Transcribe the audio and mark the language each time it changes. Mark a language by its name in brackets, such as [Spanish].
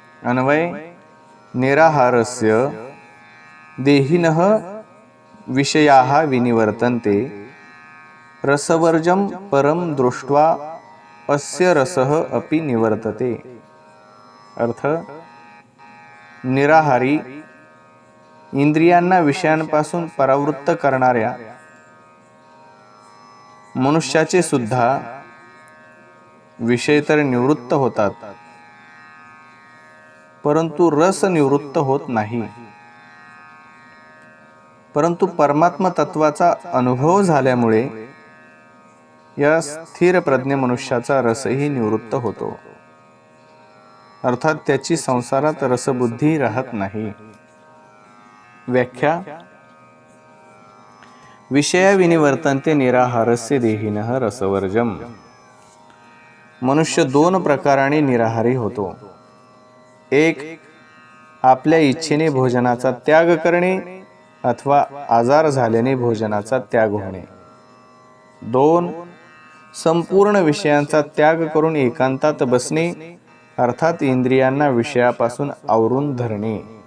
[Sanskrit] अन्वय, निराहारस्य देहिनः विषयाः विनिवर्तन्ते रसवर्जं परं दृष्ट्वा अस्य रसः अपि निवर्तते. [Marathi] अर्थ, निराहारी इंद्रियांना विषयांपासून परावृत्त करणाऱ्या मनुष्याचे सुद्धा विषय तर निवृत्त होतात, परंतु रस निवृत्त होत नाही. परंतु परमात्मा तत्वाचा अनुभव झाल्यामुळे या स्थिर प्रज्ञ मनुष्याचा रसही निवृत्त होतो. अर्थात त्याची संसारात रसबुद्धी राहत नाही. व्याख्या. [Sanskrit] विषया विनिवर्तन्ते निराहारस्य देहिनः रसवर्जम. [Marathi] मनुष्य दोन प्रकाराने निराहारी होतो. एक, आपल्या इच्छेने भोजनाचा त्याग करणे अथवा आजार झाल्याने भोजनाचा त्याग होणे. दोन, संपूर्ण विषयांचा त्याग करून एकांतात बसणे, अर्थात इंद्रियांना विषयापासून आवरून धरणे.